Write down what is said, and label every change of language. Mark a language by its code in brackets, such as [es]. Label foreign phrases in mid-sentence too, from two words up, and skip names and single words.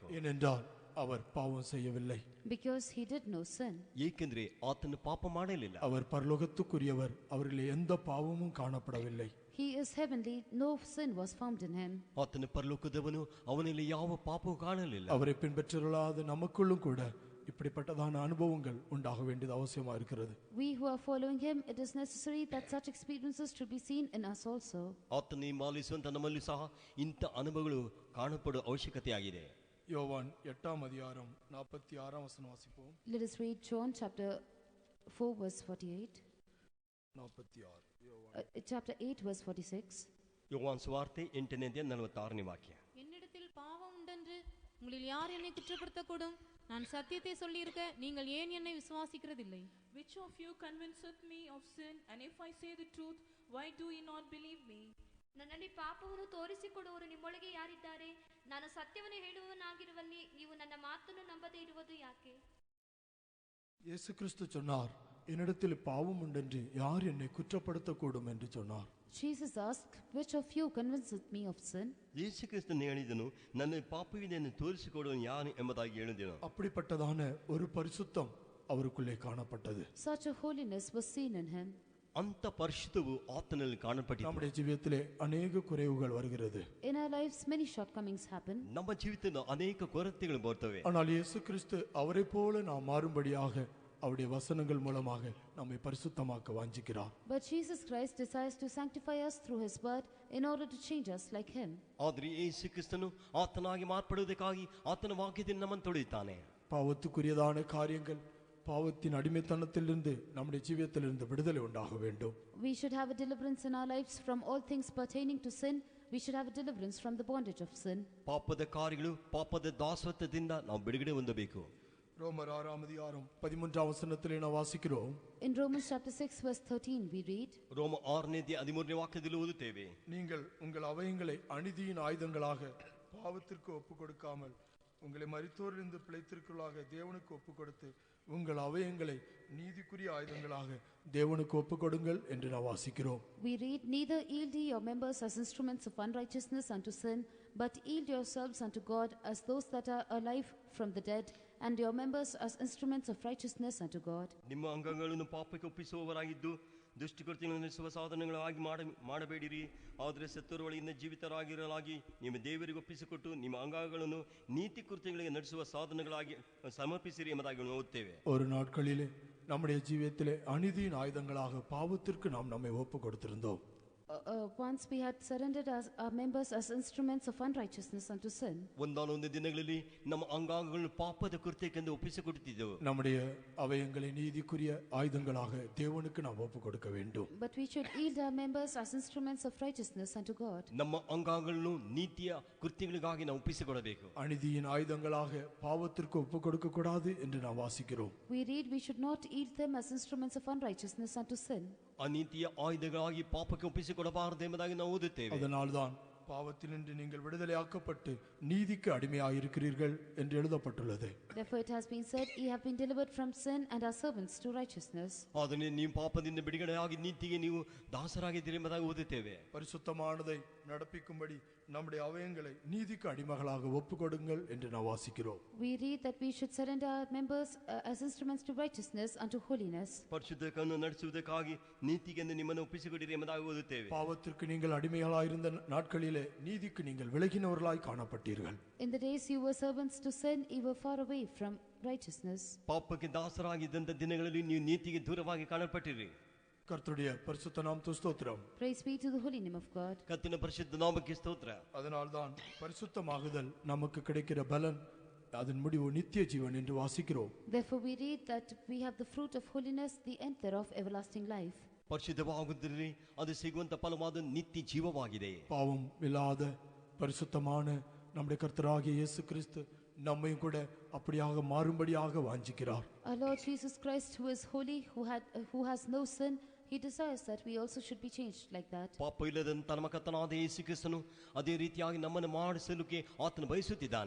[ta] ஏனென்றால் அவர் பாவம் செய்யவில்லை. [en] Because he did no sin. [kn] ಏಕೆಂದರೆ ಆತನು ಪಾಪ ಮಾಡಲಿಲ್ಲ. [ta] அவர் பரலோகத்துக்குரியவர், அவரில் எந்த பாவமும் காணப்படவில்லை. [en] He is heavenly, no sin was found in him. [kn] ಆತನು ಪರಲೋಕದವನು, ಅವನಲ್ಲಿ ಯಾವ ಪಾಪವೂ ಕಾಣಲಿಲ್ಲ. [ta] அவரை பின்பற்றலாத நமக்குள்ளும் கூட இப்படிப்பட்டதான அனுபவங்கள் உண்டாக வேண்டியது அவசியமா இருக்கிறது. [en] We who are following him, it is necessary that such experiences should be seen in us also. [kn] ಆತನು ಮಾಲಿಸುವಂತ ನಮ್ಮಲ್ಲಿ ಸಹ ಇಂಥ ಅನುಭವಗಳು ಕಾಣಪಡುವ ಅವಶ್ಯಕತೆಯಾಗಿದೆ. [ta] யோவான் 8ஆம் அதிகாரம் 46ஆம் வசனம் வாசிப்போம். [en] Let us read John chapter 4 verse 48. 46 Chapter 8 verse 46. [kn] யோவான் சுவார்ತೆ 8ನೇ ಅಧ್ಯಾಯ 46ನೇ ವಾಕ್ಯ. [ta] என்னிடத்தில் பாவம் உண்டென்று உங்களில் யார் என்னை குற்றப்படுத்தக்கூடும்? நான் சத்தியத்தை சொல்லியிருக்க நீங்கள் ஏன் என்னை விசுவாசிக்கிறதில்லை? [en] Which of you convinceth me of sin? And if I say the truth, why do ye not believe me? [kn] ನನ್ನಲ್ಲಿ ಪಾಪವನ್ನು ತೋರಿಸಿಕೊಡುವವರು ನಿಮ್ಮೊಳಗೆ ಯಾರಿದ್ದಾರೆ? ನಾನು ಸತ್ಯವನ್ನು ಹೇಳುವವನಾಗಿರುವಲ್ಲಿ ನೀವು ನನ್ನ ಮಾತನ್ನು ನಂಬದೇ ಇರುವುದು ಯಾಕೆ? [ta] இயேசு கிறிஸ்து சொன்னார், என்னிடத்தில் பாவம் உண்டென்று யார் என்னை குற்றப்படுத்தக்கூடும் என்று சொன்னார். [en] Jesus asked, which of you convinceth me of sin? [kn] ಯೇಸು ಕ್ರಿಸ್ತನು ಹೇಳಿದನು, ನನ್ನ ಪಾಪವಿದೆ ಎಂದು ತೋರಿಸಿಕೊಡುವನು ಯಾರು ಎಂಬುದಾಗಿ ಹೇಳಿದನು. [ta] அப்படிப்பட்டதான ஒரு பரிசுத்தம் அவருக்குள்ளே காணப்பட்டது. [en] Such a holiness was seen in him. [kn] ಅಂತ ಪರಿಶುದ್ಧವು ಆತನಲ್ಲಿ ಕಾಣಪಟ್ಟಿತು. [ta] நம்முடைய ஜீவியத்திலே அநேக குறைவுகள் வருகிறது. [en] In our lives many shortcomings happen. [kn] ನಮ್ಮ ಜೀವಿತದಲ್ಲಿ ಅನೇಕ ಕೊರತೆಗಳು ಬರ್ತವೆ. [ta] ஆனால் இயேசு கிறிஸ்து அவரை போல நாம் மாறும்படியாக அவருடைய வசனங்கள் மூலமாக நம்மை பரிசுத்தமாக்க வாஞ்சிக்கிறார். [en] But Jesus Christ desires to sanctify us through his word in order to change us like him. [kn] ಆದರೆ ಯೇಸು ಕ್ರಿಸ್ತನು ಆತನಾಗಿ ಮಾರ್ಪಡುವುದಕ್ಕಾಗಿ ಆತನ ವಾಕ್ಯದಿಂದ ನಮ್ಮನ್ನು ತೊಳೆಯುತ್ತಾನೆ. [ta] பாவத்துக்குரியதான காரியங்கள், பாவத்தின் அடிமைத்தனத்திலிருந்து நம்முடைய ஜீவியத்திலிருந்து விடுதலை உண்டாக வேண்டும். [en] We should have a deliverance in our lives from all things pertaining to sin. We should have a deliverance from the bondage of sin. [kn] ಪಾಪದ ಕಾರ್ಯಗಳು, ಪಾಪದ ದಾಸತ್ವದಿಂದ ನಾವು ಬಿಡುಗಡೆ ಹೊಂದಬೇಕು. [ta] ரோமர் 6ஆம் அதிகாரம் 13ஆம் வசனத்திலே நாம் வாசிக்கிறோம். [en] In Romans chapter 6 verse 13 we read, [kn] ರೋಮ 6ನೇ ಅಧ್ಯಾಯ 13ನೇ ವಾಕ್ಯದಲ್ಲಿ ಓದುತ್ತೇವೆ, [ta] நீங்கள் உங்கள் அவயங்களை அநீதியின் ஆயுதங்களாக பாவத்திற்கு ஒப்புக் கொடுக்காமல் உங்களை மரித்தோரிலிருந்து பிழைத்திருக்கலாக தேவனுக்கு ஒப்புக் கொடுத்து உங்கள் அவயங்களை நீதிக்குரிய ஆயுதங்களாக தேவனுக்கு ஒப்புக்கொடுங்கள் என்று நாம் வாசிக்கிறோம். [en] We read, neither yield ye your members as instruments of unrighteousness unto sin, but yield yourselves unto God as those that are alive from the dead, and your members as instruments of righteousness unto God. [kn] ನಿಮ್ಮ ಅಂಗಗಳನ್ನು ಪಾಪಕ್ಕೆ ಒಪ್ಪಿಸುವವರಾಗಿದ್ದು ದುಷ್ಟಕೃತ್ಯಗಳನ್ನು ನಡೆಸುವ ಸಾಧನಗಳಾಗಿ ಮಾಡಬೇಡಿರಿ, ಆದರೆ ಸತ್ತವರೊಳಗಿಂದ ಜೀವಿತರಾಗಿರಲಾಗಿ ನಿಮ್ಮ ದೇವರಿಗೆ ಒಪ್ಪಿಸಿಕೊಟ್ಟು ನಿಮ್ಮ ಅಂಗಗಳನ್ನು ನೀತಿ ಕೃತ್ಯಗಳಿಗೆ ನಡೆಸುವ ಸಾಧನಗಳಾಗಿ ಸಮರ್ಪಿಸಿರಿ ಎಂಬುದಾಗಿ ಓದುತ್ತೇವೆ. [ta] ஒரு நாட்களிலே நம்முடைய ஜீவியத்திலே அநீதியின் ஆயுதங்களாக பாவத்திற்கு நாம் நம்மை ஒப்பு கொடுத்திருந்தோம். [en] Once we had surrendered our members as instruments of unrighteousness unto sin. [kn] ಒಂದಾನೊಂದು ದಿನಗಳಲ್ಲಿ ನಮ್ಮ ಅಂಗಾಂಗಗಳನ್ನು ಪಾಪದ ಕೃತ್ಯಕ್ಕೆಂದು ಒಪ್ಪಿಸಿಕೊಡುತ್ತಿದ್ದೆವು. [ta] நம்முடைய அவயங்களை நீதிக்குரிய ஆயுதங்களாக தேவனுக்கு நாம் ஒப்பு கொடுக்க வேண்டும். [en] But we should yield our members as instruments of righteousness unto God. [kn] ನಮ್ಮ ಅಂಗಾಂಗಗಳನ್ನು ನೀತಿಯ ಕೃತ್ಯಗಳಿಗಾಗಿ ನಾವು ಒಪ್ಪಿಸಿಕೊಡಬೇಕು. [ta] அநீதியின் ஆயுதங்களாக பாவத்திற்கு ஒப்பு கொடுக்க கூடாது என்று நாம் வாசிக்கிறோம். [en] We read, we should not yield them as instruments of unrighteousness unto sin. [kn] ಅನೀತಿಯ ಆಯುಧಗಳಾಗಿ ಪಾಪಕ್ಕೆ ಒಪ್ಪಿಸಿಕೊಡಬಾರದು ಎಂಬುದಾಗಿ ನಾವು ಓದುತ್ತೇವೆ. [ta] அதனால்தான் பாவத்தினின்று நீங்கள் விடுதலையாக்கப்பட்டு நீதிக்கு அடிமையாயிருக்கிறீர்கள் என்று எழுதப்பட்டுள்ளது. [en] Therefore it has been said, ye have been delivered from sin and are servants to righteousness. [kn] ಆದರೆ ನೀವು ಪಾಪದಿಂದ ಬಿಡುಗಡೆಯಾಗಿ ನೀತಿಗೆ ನೀವು ದಾಸರಾಗಿದ್ದೀರಿ ಎಂಬುದಾಗಿ ಓದುತ್ತೇವೆ. [ta] பரிசுத்தமானதை நடப்பிக்கும்படி நம்முடைய அவயங்களை நீதிக்கு அடிமைகளாக ஒப்புக்கொடுங்கள் என்று நாம் வாசிக்கிறோம். [en] We read that we should surrender our members as instruments to righteousness unto holiness. [kn] ಪರಿಶುದ್ಧವನ್ನು ನಡೆಸುವುದಕ್ಕಾಗಿ ನೀತಿಗೆಂದು ನಿಮ್ಮನ್ನು ಒಪ್ಪಿಸಿಕೊಡಿರಿ ಎಂಬುದಾಗಿ ಓದುತ್ತೇವೆ. [ta] பாவத்திற்கு நீங்கள் அடிமைகளாயிருந்த நாட்களிலே நீதிக்கு நீங்கள் விலகினவர்களாய் காணப்பட்டீர்கள். [en] In the days you were servants to sin, you were far away from righteousness. [kn] ಪಾಪಕ್ಕೆ ದಾಸರಾಗಿದ್ದಂತ ದಿನಗಳಲ್ಲಿ ನೀವು ನೀತಿಗೆ ದೂರವಾಗಿ ಕಾಣಲ್ಪಟ್ಟಿರಿ. [ta] கர்த்தருடைய பரிசுத்த நாமத்துக்கு ஸ்தோத்திரம். [en] Praise be to the holy name of God. [kn] ಕರ್ತನ ಪರಿಶುದ್ಧ ನಾಮಕ್ಕೆ ಸ್ತೋತ್ರ. [ta] அதனால்தான் பரிசுத்தமாகுதல் நமக்கு கிடைக்கிற பலன் அதன் முடிவு நித்திய ஜீவன் என்று வாசிக்கிறோம். [en] Therefore we read that we have the fruit of holiness, the end thereof everlasting life. [kn] ಪರಿಶುದ್ಧವಾಗುವುದರಲ್ಲಿ ಅದು ಸಿಗುವಂತ ಫಲವಾದ ನಿತ್ಯ ಜೀವವಾಗಿದೆ. [ta] பாவம் இல்லாத பரிசுத்தமான நம்முடைய கர்த்தராகிய இயேசு கிறிஸ்து நம்மையும் கூட அப்படியாக மாறும்படியாக வாஞ்சிக்கிறார். [en] Our Lord Jesus Christ, who is holy, who has no sin, he desires that we also should be changed like that. [kn] ಪಾಪ ಇಲ್ಲದಂತ ನಮ್ಮ ಕರ್ತನಾದ ಯೇಸು ಕ್ರಿಸ್ತನು ಅದೇ ರೀತಿಯಾಗಿ ನಮ್ಮನ್ನು ಮಾಡಿಸಲಿಕ್ಕೆ ಆತನು ಬಯಸುತ್ತಿದ್ದಾನೆ.